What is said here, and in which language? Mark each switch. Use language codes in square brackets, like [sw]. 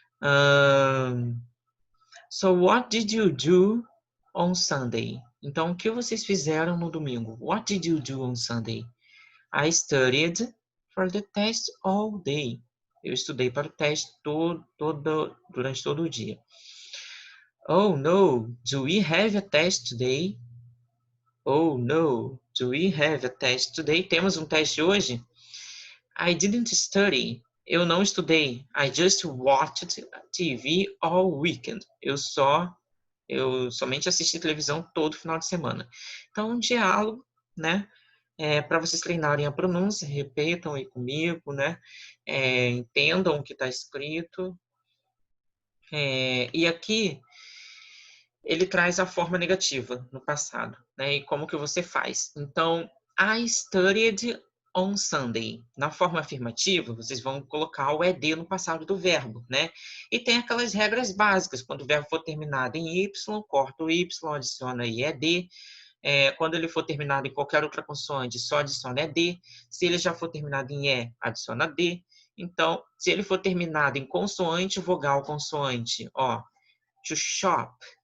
[en] So what did you do on Sunday? [pt] Então, o que vocês fizeram no domingo? [en] What did you do on Sunday? I studied for the test all day. [pt] Eu estudei para o teste durante todo o dia. [en] Oh, no. Do we have a test today? Oh, no. Do we have a test today? [pt] Temos um teste hoje? [en] I didn't study. [pt] Eu não estudei. [en] I just watched TV all weekend. [pt] Eu somente assisti televisão todo final de semana. Então, um diálogo, né? Para vocês treinarem a pronúncia, repetam aí comigo, né? Entendam o que está escrito. E aqui ele traz a forma negativa no passado, né? E como que você faz. [en] Então, I studied on Sunday. [pt] Na forma afirmativa, vocês vão colocar o ED no passado do verbo, né? E tem aquelas regras básicas. Quando o verbo for terminado em Y, corta o Y, adiciona IED. Quando ele for terminado em qualquer outra consoante, só adiciona ED. Se ele já for terminado em E, adiciona D. Então, se ele for terminado em consoante, vogal, consoante, ó, to shop.